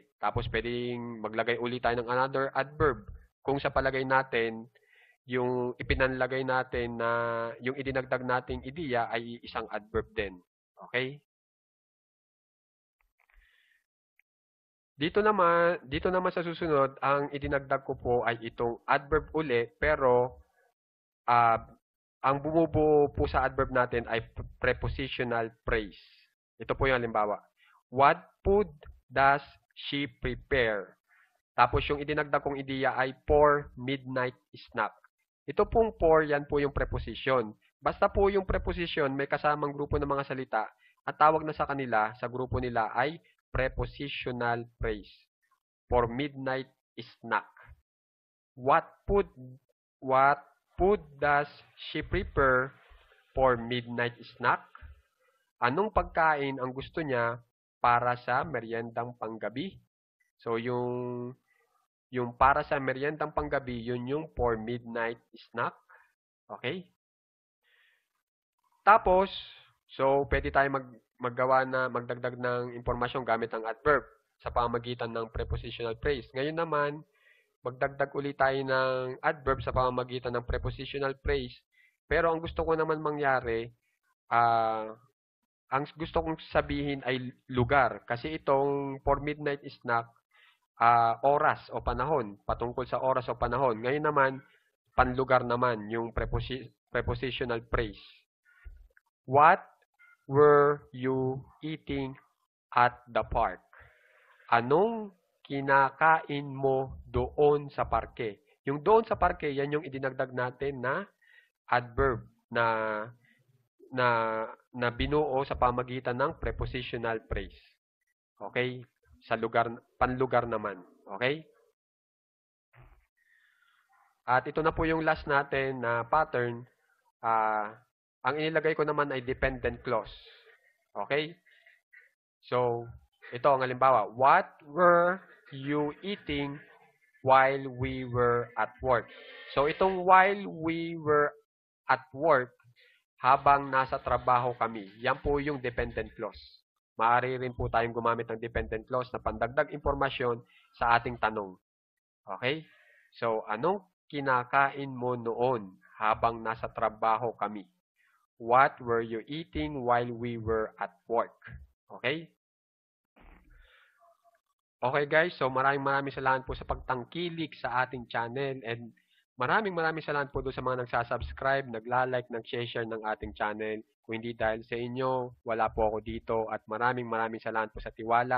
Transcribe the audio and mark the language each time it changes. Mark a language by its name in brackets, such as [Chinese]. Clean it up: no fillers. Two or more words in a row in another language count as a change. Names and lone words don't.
[Filipino] Tapos, pwedeng maglagay ulit tayo ng [English] another adverb [Filipino] kung sa palagay natin yung ipinanlagay natin na yung idinagdag nating ideya ay isang adverb din. Okay? Dito naman sa susunod, ang idinagdag ko po ay itong adverb uli, pero ang bumubuo po sa adverb natin ay [English] prepositional phrase. [Filipino] Ito po yung halimbawa. [English] What food does she prepare? [Filipino] Tapos yung idinagdag kong ideya ay [English] for midnight snack. [Filipino] Ito pong for, yan po yung preposition. Basta po yung preposition may kasamang grupo ng mga salita at tawag na sa kanila, sa grupo nila ay [English] prepositional phrase. For midnight snack. What food does she prepare for midnight snack? [Filipino] Anong pagkain ang gusto niya para sa meriendang panggabi? So, yung para sa meriendang panggabi, yun yung [English] for midnight snack. [Filipino] Okay? Tapos, so, pwede tayo magdagdag ng impormasyon gamit ang adverb sa pamamagitan ng [English] prepositional phrase. [Filipino] Ngayon naman, magdagdag ulit tayo ng adverb sa pamamagitan ng [English] prepositional phrase. [Filipino] Pero ang gusto ko naman mangyari, ang gusto kong sabihin ay lugar. Kasi itong [English] for midnight snack, [Filipino] oras o panahon, patungkol sa oras o panahon. Ngayon naman, panlugar naman yung [English] prepositional phrase. What were you eating at the park? [Filipino] Anong kinakain mo doon sa parke? Yung doon sa parke, yan yung idinagdag natin na adverb na binuo sa pamagitan ng [English] prepositional phrase. [Filipino] Okay? Sa lugar, panlugar naman. Okay? At ito na po yung last natin na pattern. Ang inilagay ko naman ay [English] dependent clause. [Filipino] Okay? So, ito ang halimbawa. [English] What were you eating while we were at work? So, itong while we were at work, [Filipino] habang nasa trabaho kami, yan po yung [English] dependent clause. [Filipino] Maaari rin po tayong gumamit ng [English] dependent clause [Filipino] na pandagdag impormasyon sa ating tanong. Okay? So, anong kinakain mo noon habang nasa trabaho kami? [English] What were you eating while we were at work? [Filipino] Okay? [English] Okay guys, [Filipino] so maraming salamat po sa pagtangkilik sa ating channel and Maraming salamat po doon sa mga nagsasubscribe, nagla-like, nag-share ng ating channel. Kung hindi dahil sa inyo, wala po ako dito at maraming salamat po sa tiwala.